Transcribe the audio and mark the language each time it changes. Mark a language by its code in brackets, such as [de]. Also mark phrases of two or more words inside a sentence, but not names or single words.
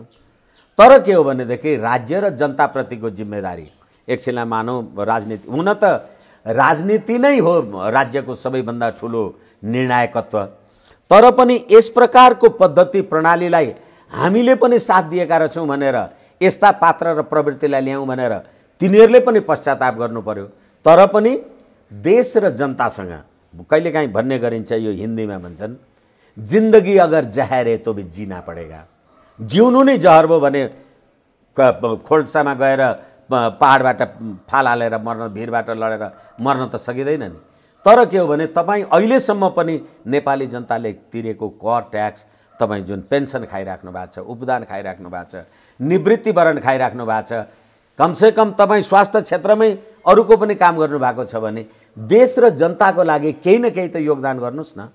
[ne] तर के हो भनेदेखि राज्य र जनताप्रतिको जिम्मेदारी, एकछिनलाई मानौँ राजनीति, हुन त राजनीति नै हो राज्यको सबैभन्दा ठुलो निर्णायकत्व, तर पनि यस प्रकारको पद्धति प्रणालीलाई हामीले पनि साथ दिएका रहेछौँ भनेर, यस्ता पात्र र प्रवृत्तिलाई ल्याउँ भनेर तिनीहरूले पनि पश्चाताप गर्नु पर्यो। तर पनि देश र जनतासँग कहिलेकाहीँ भन्ने गरिन्छ, यो हिन्दीमा भन्छन्, [hi] जिन्दगी अगर जहर है तो भी जीना पड़ेगा। [ne] जिउनु नै जहर भयो भने खोल्सामा गएर पहाडबाट फाल हालेर मर्न, भिरबाट लडेर मर्न त सकिँदैन नि। तर के हो भने तपाईँ अहिलेसम्म पनि नेपाली जनताले तिरेको कर ट्याक्स, तपाईँ जुन पेन्सन खाइराख्नु भएको छ, उपदान खाइराख्नु भएको छ, निवृत्तिभरण खाइराख्नु भएको छ, कमसेकम तपाईँ स्वास्थ्य क्षेत्रमै अरूको पनि काम गर्नुभएको छ भने देश र जनताको लागि केही न केही त योगदान गर्नुहोस् न।